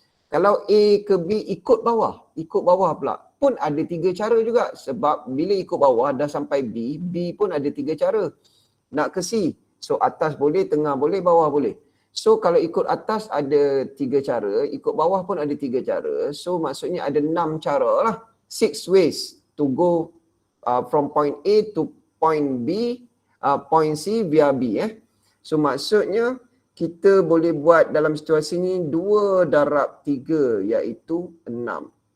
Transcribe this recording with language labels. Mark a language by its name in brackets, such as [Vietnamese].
[Malay] Kalau A ke B ikut bawah pula pun ada 3 cara juga. Sebab bila ikut bawah dah sampai B, B pun ada 3 cara nak ke C. So atas boleh, tengah boleh, bawah boleh. So kalau ikut atas ada 3 cara, ikut bawah pun ada 3 cara. So maksudnya ada 6 cara lah. [English] 6 ways to go from point A to point B, point C via B. [Malay] So maksudnya kita boleh buat dalam situasi ni 2 darab 3 iaitu 6.